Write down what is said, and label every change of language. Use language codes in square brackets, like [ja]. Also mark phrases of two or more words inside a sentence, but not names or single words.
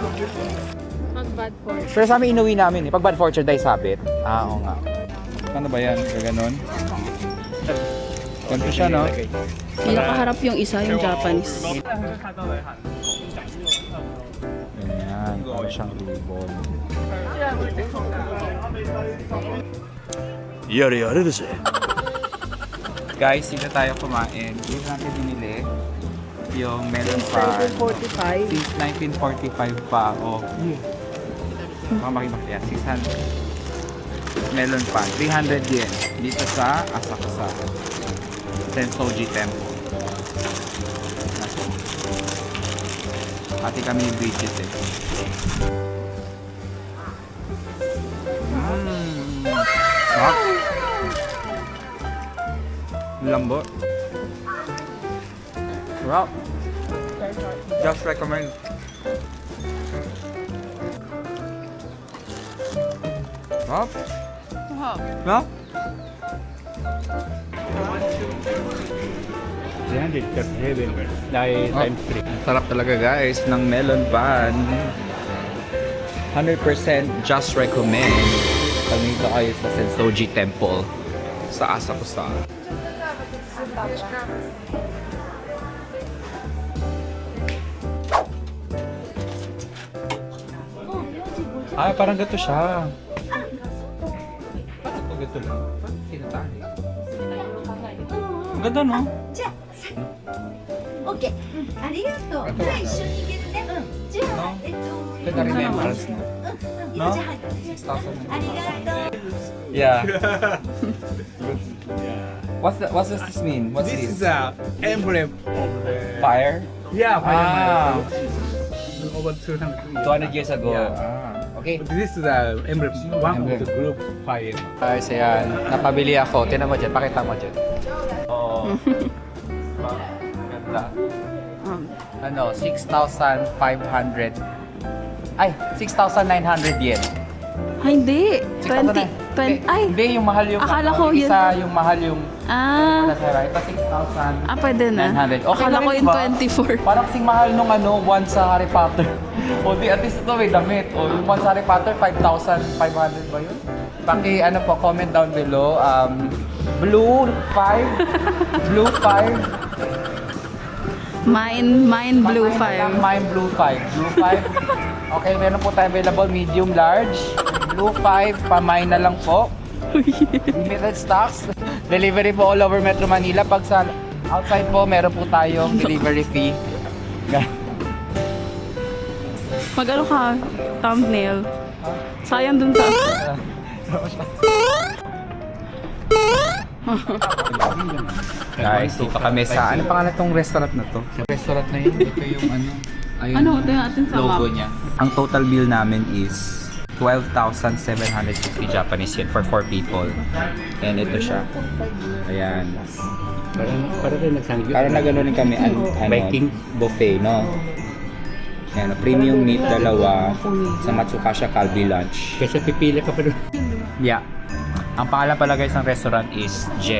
[tl] Pag [en] bad fortune. [tl] Pero sa amin inuwi namin eh. Pag [en] bad fortune [tl] tayo sabit. Oo nga. Ano ba yan? Gaganon? Ganito siya, no? Pinakaharap yung isa, yung Japanese. Ganyan. Para siyang ribbon. [ja] やれやれだぜ。 [tl] Guys, dito tayo kumain. Dito natin binili yung melon pan. 1945. Since 1945 pa. Oh. Makakita. 600. Melon pan. 300 yen. Dito sa Asakusa Sensoji Temple. Pati kami ni Bridget eh. Sarap. Lambot. Sarap. [en] Just recommend. Hop? No? 300 per 7 times 3. [tl] Sarap talaga guys ng melon pan. [en] 100% just recommend. [tl] Pagmito kayo sa Sensoji Temple sa Asakusa. Ay, parang gato siya. Parang gato lang. Parang tinatahi. Ang ganda, no? [ja] オッケー、ありがとう。じゃあ一緒に行けるね。じゃあ、 [tl] Ganda remembrance, no? [ja] じゃあ入ってありがとう。 [en] Yeah. What's this mean? What's This this? is a emblem of the Fire? yeah Ah, over 200 200 years ago. Yeah. Ah, okay. This is the emblem, one Emblem. of the group fire. [tl] Guys, ayan. Napabili ako. Tinan mo dyan. Pakita mo dyan. Oo. Ganda. Ano, 6,500. Ay, 6,900 yen. Ay, hindi. 6,900. 20. Ay, Hindi, yung mahal yung Akala ano, ko yun. isa yung mahal yung ah. ito 6,000. Pwede na. 900. Okay Akala na ko rin yung ba? 24. Parang kasing mahal nung ano, one sa Harry Potter. O di, at least ito may damit. O yung one sa Harry Potter, 5,500 ba yun? Paki, ano po, [en] comment down below. [tl] Blue 5. Blue 5. Mine blue 5. Mine blue 5. Blue 5. Okay, meron po tayo available. [en] Medium, large. [tl] Blue 5. Pa-mine na lang po. [en] Limited stocks. [tl] Delivery po [en] all over Metro Manila. [tl] Pag sa outside po, meron po tayong [en] delivery fee. [tl] Mag-ano ka? Thumbnail. Sayang dun sa... Guys, dito kami sa... Ano pangalan tong restaurant na to? Restaurant na yun. Ito yung ano... Ayun, Ano? Tingnan natin sa logo map. niya. Ang [en] total bill [tl] namin is 12,760 Japanese yen [en] for 4 people. [tl] And ito siya. Ayan. Parang rin nagsangyo. Parang na gano'n kami Viking. buffet, no? Ayan, [en] premium meat [tl] dalawa sa Matsukasha Kalbi lunch. Kasi pipili ka pa doon. [en] Yeah. [tl] Ang pangalan pala guys ng restaurant is Jen.